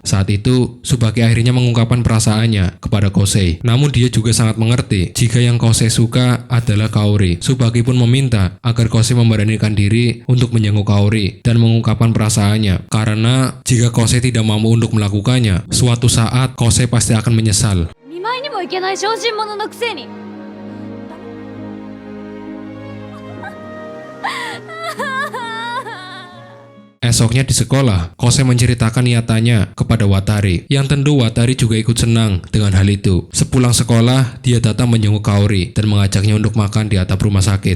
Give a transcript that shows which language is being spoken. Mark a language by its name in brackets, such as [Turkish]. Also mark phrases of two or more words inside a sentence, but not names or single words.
[Indonesian] Saat itu, Tsubaki akhirnya mengungkapkan perasaannya kepada Kosei. Namun dia juga sangat mengerti jika yang Kosei suka adalah Kaori. Tsubaki pun meminta agar Kosei memberanikan diri untuk menjenguk Kaori dan mengungkapkan perasaannya, karena jika Kosei tidak mampu untuk melakukannya, suatu saat Kosei pasti akan menyesal. [Japanese] 見舞いにも行けない小心者のくせに [Indonesian] Esoknya di sekolah, Kosei menceritakan niatannya kepada Watari, yang tentu Watari juga ikut senang dengan hal itu. Sepulang sekolah, dia datang menjenguk Kaori dan mengajaknya untuk makan di atap rumah sakit.